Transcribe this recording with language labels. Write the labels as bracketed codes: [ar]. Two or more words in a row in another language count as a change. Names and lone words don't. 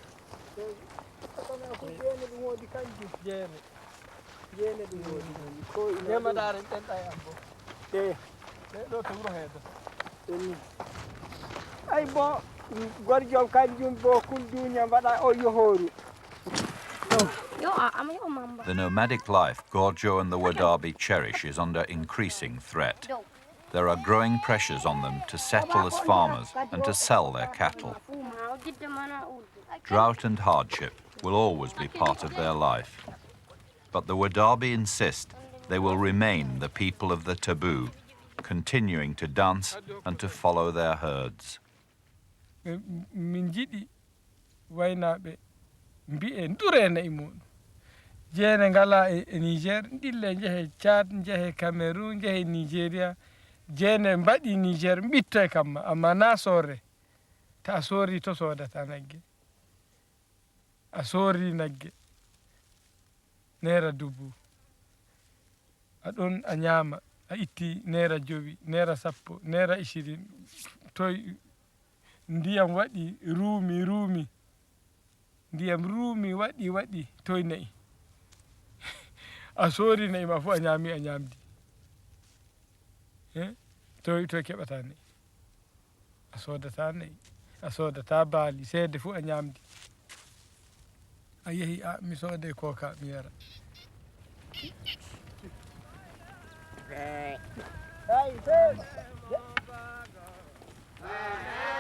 [ff] jeene ɗum woodi ko nemaɗare ɗenɗa e ambo ɗe ɗo to wuro heedo ɗenni ay bo gorjom kanjum bo kulduña mbaɗa o yohoru. [en] The nomadic life Gorgio and the Wodaabe cherish is under increasing threat. There are growing pressures on them to settle as farmers and to sell their cattle. Drought and hardship will always be part of their life. But the Wodaabe insist they will remain the people of the taboo, continuing to dance and to follow their herds. [ff] Min jiɗi waynaɓe mbi'en durena e muɗum jeene ngala e Niger ɗille jehe Tchad jehe Cameroun jehe Nigeria jeene mbaɗi Niger mbitta kamma amma na soore ta a soori to sodata nagge a soori nagge naira dubu aɗon a ñaama a itti naira 5 naira 10 naira 20 toy ndiyam waɗi ruumi ndiyam ruumi waɗi toy nayi a soori nayi ma fu a ñaamdi toy keɓata nayi a sodata nayi a sodata baali seede fu a ñaamdi a yehi a mi soode kooka mi yara Hey,